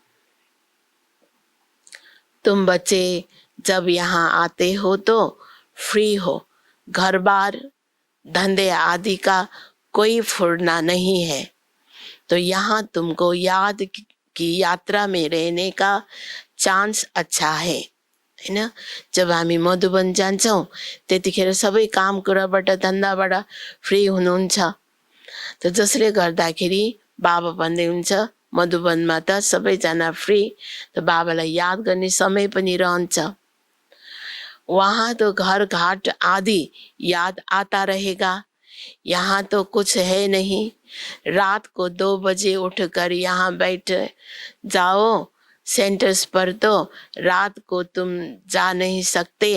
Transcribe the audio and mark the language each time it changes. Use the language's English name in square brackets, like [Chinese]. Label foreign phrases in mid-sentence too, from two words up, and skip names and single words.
[Hindi] तुम बच्चे जब यहाँ आते हो तो फ्री हो, घर बार धंधे आदि का कोई फुरना नहीं है। तो यहाँ तुमको याद की यात्रा में रहने का चान्स अच्छा है हैन। [Nepali] जब हामी मधुबन जान्छौँ त्यतिखेर सबै काम कुराबाट धन्दाबाट फ्री हुनुहुन्छ। त जसले गर्दाखेरि बाबा भन्दै हुन्छ मधुबनमा त सबैजना फ्री, त बाबालाई याद गर्ने समय पनि रहन्छ। [Hindi] वहाँ तो घर घाट आदि याद आता रहेगा, यहाँ तो कुछ है नहीं। रात को 2 बजे उठकर यहाँ बैठ जाओ सेंटर्स पर, तो रात को तुम जा नहीं सकते।